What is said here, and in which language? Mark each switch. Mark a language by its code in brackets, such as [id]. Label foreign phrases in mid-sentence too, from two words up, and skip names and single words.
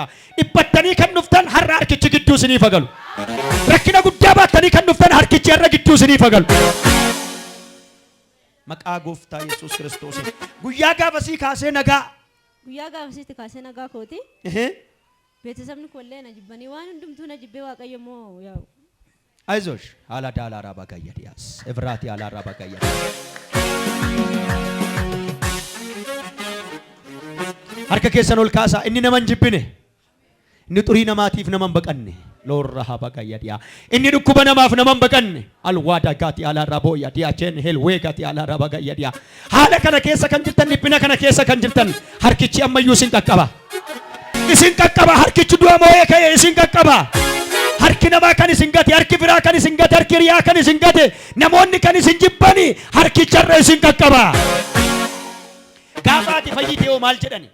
[om] Dhiphattanii kan dhuftan har'a harkichi gidduu isinii fagalu. Rakkina guddaa baattanii kan dhuftan harkichi har'a gidduu isinii fagalu. Maqaa gooftaa Yesuus Kiristoos. Guyyaa gaafasii kaasee nagaa. Guyyaa gaafasitti kaasee nagaa kooti. Beetesabni kollee na jibbanii waan hundumtuu na jibbee Waaqayyo moo yaa'u. አይዞሽ አላዳ አላራባ ጋያዲያስ እብራቲ አላራባ ጋያዲ harka keessan ol kaasaa inni naman jibbine inni xurii namaatiif naman baqanne loorra haba gayyadiyaa inni dhukkuba namaaf naman baqanne alwaada gaati alaarraa booyyadiyaa jeen helwee gaati alaarraa gayyadiyaa haala kana keessa kan jirtan dhiphina kana keessa kan jirtan harkichi ammayyuu isin qaqqaba harkichi du'a moo'ee ka'e isin qaqqaba harki namaa kan isin gate harki biraa kan isin gate harki riyaa kan isin gate namoonni kan isin jibbani harkicharra isin qaqqaba gaafaati fayyitee oo maal jedhani